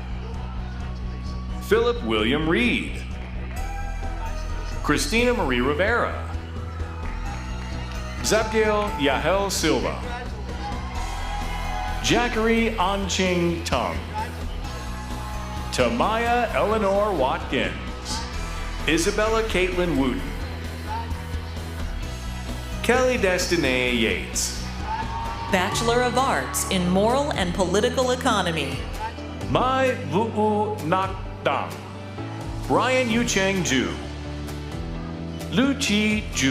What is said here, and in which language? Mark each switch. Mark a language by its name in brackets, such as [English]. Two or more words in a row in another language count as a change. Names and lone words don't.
[English] Philip William Reed, Christina Marie Rivera, Zabgail Yahel Silva, Jackery Anching Tung, Tamaya Eleanor Watkins, Isabella Caitlin Wooten, Kelly Destiny Yates, Bachelor of Arts in Moral and Political Economy, Mai Vu'u Nak Dam, Brian Yucheng Ju, Lu Chi Ju,